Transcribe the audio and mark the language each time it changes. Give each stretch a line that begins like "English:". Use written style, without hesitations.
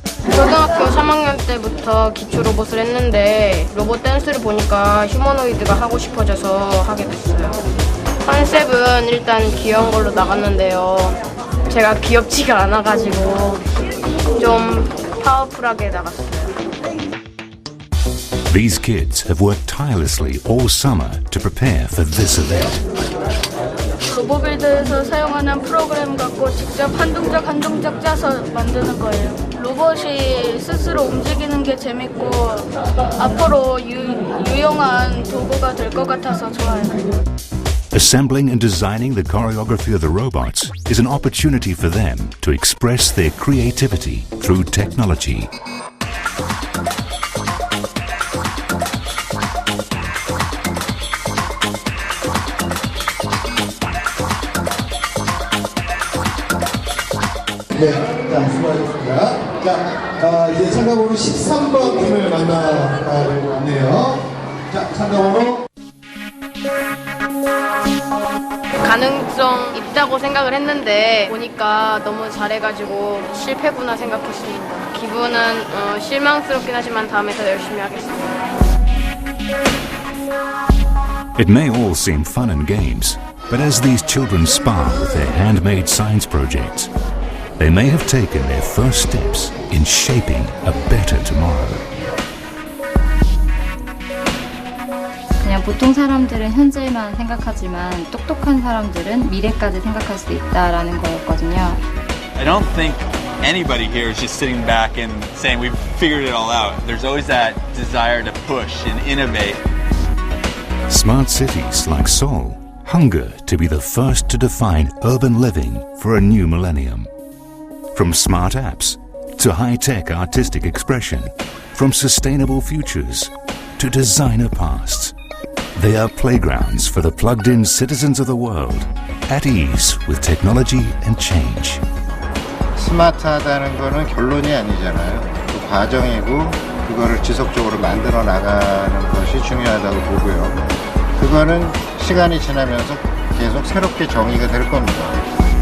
Korean: 초등학교 3학년 때부터 기초 로봇을 했는데 로봇 댄스를 보니까 휴머노이드가 하고 싶어져서 하게 됐어요. 컨셉은 일단 귀여운 걸로 나갔는데요. 제가 귀엽지가 않아가지고 좀 파워풀하게 나갔어요.
English: These kids have worked tirelessly all summer to prepare for this event.
Korean: 로보빌드에서 사용하는 프로그램 갖고 직접 한 동작 한 동작 짜서 만드는 거예요. 로봇이 스스로 움직이는 게 재밌고 앞으로 유용한 도구가 될 것 같아서 좋아요.
English: Assembling and designing the choreography of the robots is an opportunity for them to express their creativity through technology.
Korean: 네, 자, 수고하셨습니다. 자, 이제 참가번호 13번 팀을 만나려고 하네요. 자, 참가번호. 가능성 있다고 생각을 했는데 보니까 너무 잘해가지고 실패구나 생각했습니다. 기분은 실망스럽긴 하지만 다음에 더 열심히 하겠습니다.
English: It may all seem fun and games, but as these children spar with their handmade science projects, they may have taken their first steps in shaping a better tomorrow.
Korean: 그냥 보통 사람들은 현재만 생각하지만 똑똑한 사람들은 미래까지 생각할 수 있다라는 거였거든요.
English: I don't think anybody here is just sitting back and saying we've figured it all out. There's always that desire to push and innovate. Smart cities like Seoul hunger to be the first to define urban living for a new millennium. From smart apps to high-tech artistic expression, from sustainable futures to designer pasts, they are playgrounds for the plugged-in citizens of the world, at ease with technology and change.
Korean: 스마트하다는 거는 결론이 아니잖아요. 그 과정이고 그거를 지속적으로 만들어 나가는 것이 중요하다고 보고요. 그거는 시간이 지나면서 계속 새롭게 정의가 될 겁니다.